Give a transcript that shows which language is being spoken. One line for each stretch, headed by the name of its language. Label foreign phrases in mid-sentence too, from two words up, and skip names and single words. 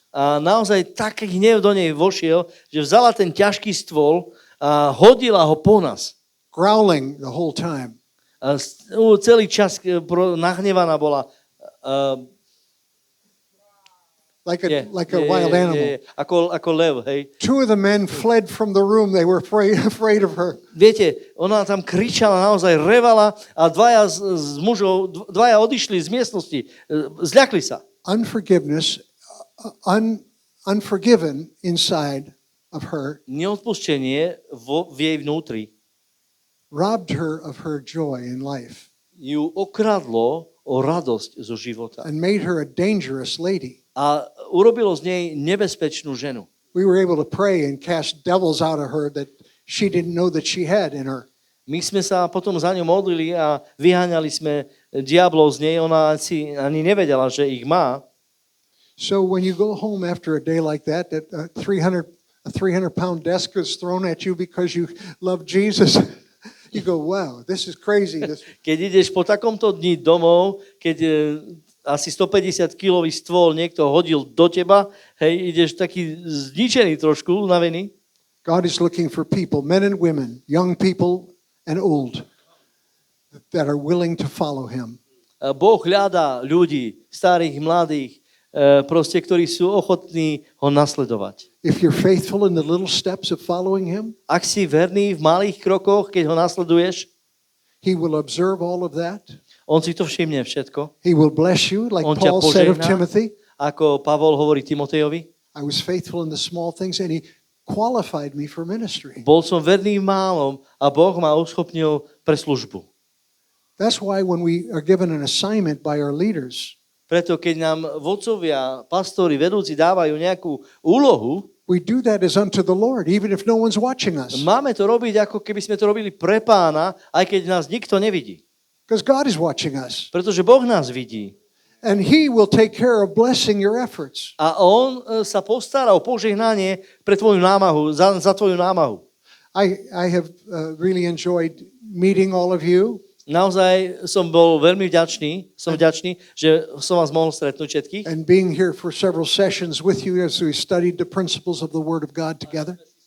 Slovak: A naozaj taký hnev do nej vošiel, že vzala ten ťažký stôl a hodila ho po nás.
English: Growling the whole time.
Slovak: A celý čas nahnevaná bola.
English: Like a wild animal.
Slovak: Ako lev, hej.
English: 2 of the men fled from the room. They were afraid of her.
Slovak: Viete, ona tam kričala, naozaj revala a dvaja z mužov, dvaja odišli z miestnosti, zľakli sa.
English: Unforgiveness, unforgiven inside of her,
Slovak: Neodpustenie v jej vnútri
English: robbed her of her joy in life
Slovak: ju okradlo o radosť zo života
English: and made her a dangerous lady.
Slovak: a urobilo z nej nebezpečnú ženu.
English: We were able to pray and cast devils out of her that she didn't know that she had in her.
Slovak: My sme sa potom za ňu modlili a vyháňali sme diablov z nej. Ona si ani nevedela, že ich má.
English: So when you go home after a day like that a 300-pound desk is thrown at you because you love Jesus, you go, wow, this is crazy.
Slovak: Keď ideš po takomto dni domov, keď asi 150-kilový stôl niekto hodil do teba, hej, ideš taký zničený trošku, unavený.
English: God is looking for people, men and women, young people and old, that are willing to follow him.
Slovak: Boh hľadá ľudí, starých, mladých, proste, ktorí sú ochotní ho nasledovať.
English: If you're faithful in the little steps of following him,
Slovak: Ak si verný v malých krokoch, keď ho nasleduješ,
English: he will observe all of that.
Slovak: on si to všimne všetko.
English: He will bless you, like
Slovak: On ťa
English: Paul said of
Slovak: požehná.
English: Timothy.
Slovak: Ako Pavol hovorí Timotejovi,
English: I was faithful in the small things, and he qualified me for ministry.
Slovak: bol som verný v málom a Boh ma uschopnil pre službu.
English: That's why when we are given an assignment by our leaders,
Slovak: Preto keď nám vodcovia, pastori, vedúci dávajú nejakú úlohu,
English: we do that as unto the Lord, even if no one's watching us.
Slovak: máme to robiť, ako keby sme to robili pre Pána, aj keď nás nikto nevidí.
English: Because God is watching us.
Slovak: Pretože Boh nás vidí.
English: And he will take care of blessing your efforts.
Slovak: A on sa postará o požehnanie pre tvoju námahu, za tvoju námahu.
English: I have really enjoyed meeting all of you.
Slovak: Naozaj som bol veľmi vďačný, že som vás mohol stretnúť všetkých.
English: And being here for several sessions with you as we studied the principles of the Word of God together.